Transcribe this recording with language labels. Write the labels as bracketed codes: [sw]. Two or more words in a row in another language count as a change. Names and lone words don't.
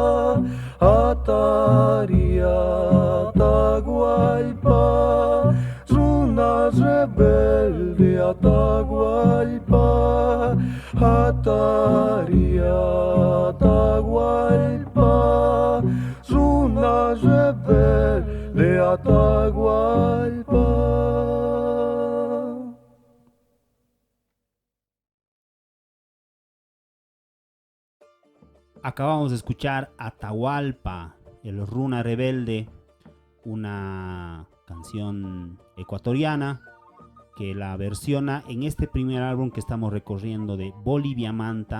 [es] Ataria Atahualpa, runa rebelde Atahualpa, Ataria Atahualpa, runa rebelde Atahualpa. Acabamos de escuchar Atahualpa, el Runa Rebelde, una canción ecuatoriana que la versiona en este primer álbum que estamos recorriendo de Bolivia Manta.